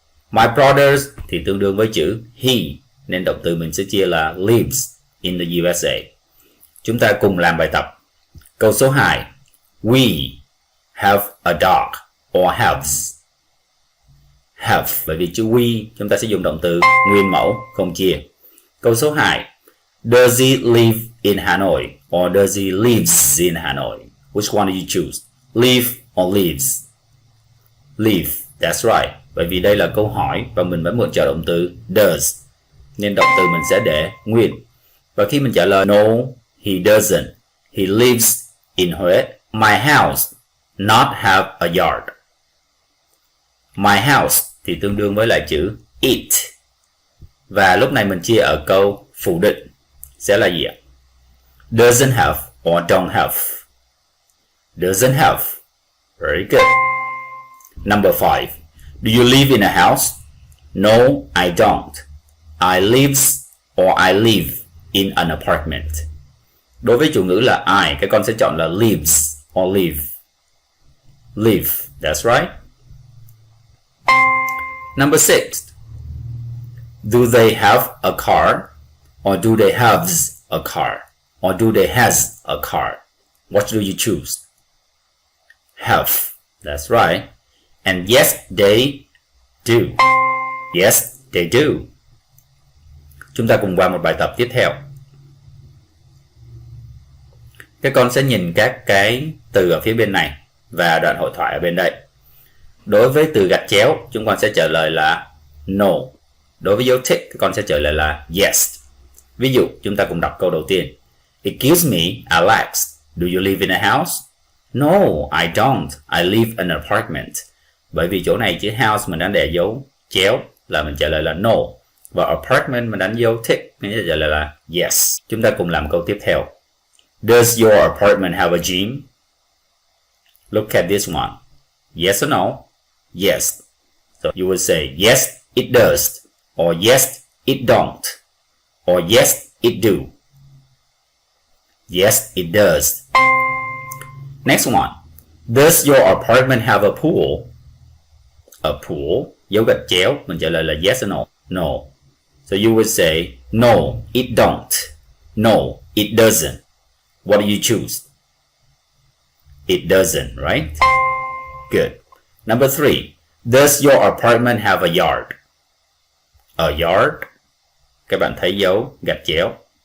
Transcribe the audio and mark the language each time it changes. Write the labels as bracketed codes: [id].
[en] My brother [vi] thì tương đương với chữ he, nên động từ mình sẽ chia là [en] lives in the USA. [vi] Chúng ta cùng làm bài tập. Câu số 2. [en] We have a dog or haves. [vi] Have, bởi vì chữ we chúng ta sẽ dùng động từ nguyên mẫu không chia. Câu số 2. [en] Does he live in Hanoi or does he lives in Hanoi? Which one do you choose? Live or lives? Live, that's right. [vi] Bởi vì đây là câu hỏi và mình vẫn mượn trợ động từ does, nên động từ mình sẽ để nguyên. Và khi mình trả lời [en] no, he doesn't. He lives in Huế. My house not have a yard. My house [vi] thì tương đương với lại chữ [en] it. [vi] Và lúc này mình chia ở câu phủ định sẽ là gì ạ? [en] Doesn't have or don't have. Doesn't have. Very good. Number 5. Do you live in a house? No, I don't. I lives or I live in an apartment. [vi] Đối với chủ ngữ là I, các con sẽ chọn là [en] lives or live. Live, that's right. Number 6. Do they have a car or do they haves a car or do they has a car? What do you choose? Have, that's right. And yes, they do. Yes, they do. [vi] Chúng ta cùng qua một bài tập tiếp theo. Các con sẽ nhìn các cái từ ở phía bên này và đoạn hội thoại ở bên đây. Đối với từ gạch chéo, chúng con sẽ trả lời là no. Đối với dấu tick, các con sẽ trả lời là yes. Ví dụ, chúng ta cùng đọc câu đầu tiên. [en] Excuse me, Alex, do you live in a house? No, I don't. I live in an apartment. [vi] Bởi vì chỗ này chữ house mình đã để dấu chéo là mình trả lời là no. Và apartment mình đánh dấu tick nên sẽ trả lời là yes. Chúng ta cùng làm câu tiếp theo. [en] Does your apartment have a gym? Look at this one. Yes or no? Yes. So you will say yes, it does. Or yes, it don't. Or yes, it do. Yes, it does. Next one. Does your apartment have a pool? A pool, [vi] dấu gạch chéo, mình trả lời là [en] yes or no? No. So you would say, no, it don't. No, it doesn't. What do you choose? It doesn't, right? Good. Number 3. Does your apartment have a yard? A yard? [vi] Các bạn thấy dấu gạch chéo.